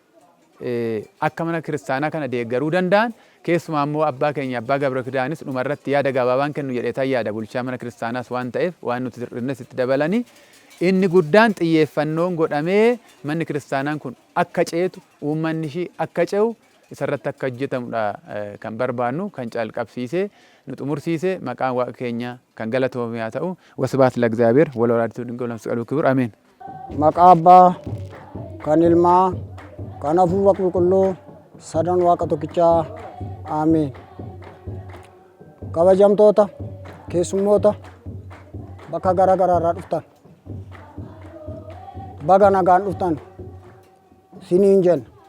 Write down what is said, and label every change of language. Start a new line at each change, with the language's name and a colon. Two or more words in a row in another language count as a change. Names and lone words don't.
Oromo: akka mana kiristaanaa kana deeggaruu danda'an keessumaa immoo abbaa keenya abbaa Gabra Kidaanis dhuma irratti yaada gabaabaan kennu jedheetan yaada bulchaa mana kiristaanaas waan ta'eef waan nuti irratti itti dabalanii inni guddaan xiyyeeffannoon godhamee manni kiristaanaan kun akka ceetu uummanni ishii akka ce'u isarratti akka hojjetamudha kan barbaannu kan calqabsiisee nu xumursiisee maqaan waaqa keenya kan galatoomee haa ta'u wasbaat
Geez: ለእግዚአብሔር ወለወላዲቱ ድንግል ወለመስቀሉ ክቡር አሜን።
Oromo: Maqaa Abbaa kan Ilmaa kan Hafuura Qulqulluu sadan Waaqa tokkichaa Ameen. Kabajamtoota keessummoota bakka garaa garaa irraa dhuftan baga nagaan dhuftan siniin jenna.